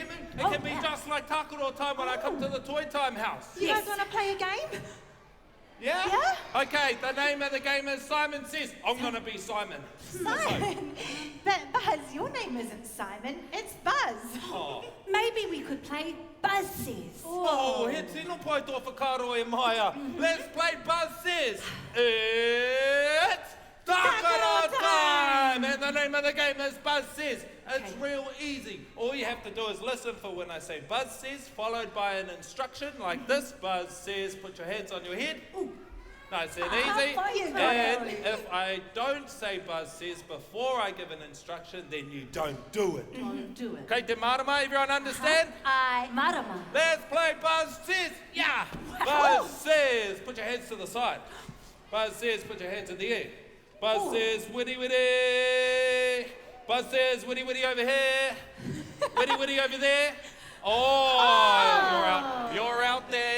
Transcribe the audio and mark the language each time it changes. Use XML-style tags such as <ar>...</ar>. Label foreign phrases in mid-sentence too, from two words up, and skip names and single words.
<en>It can be just like Takuro time when I come to the Toi Time house. You guys want to play a game? Yeah? Yeah? Okay, the name of the game is Simon Says. I'm going to be Simon. Simon. But Buzz, your name isn't Simon, it's Buzz. Oh, Maybe we could play Buzz Says.</en> <mi>he tino pai tō whakaro e Māia.</mi> <en>Let's play Buzz Says. It's Takuro time! And the name of the game is Buzz Says. It's real easy. All you have to do is listen for when I say Buzz Says, followed by an instruction like this. Buzz Says, put your hands on your head. Nice and easy. far you go. And if I don't say Buzz says before I give an instruction, then you don't do it. Don't do it.</en> <mi>Okay, te marama,</mi> <en>everyone understand? I. Marama. Let's play Buzz says. Yeah. Buzz says, put your hands to the side. Buzz says, put your hands in the air. Buzz says, witty witty. Buzz says, witty witty over here. Witty witty over there. Oh, you're out. You're out then.</en>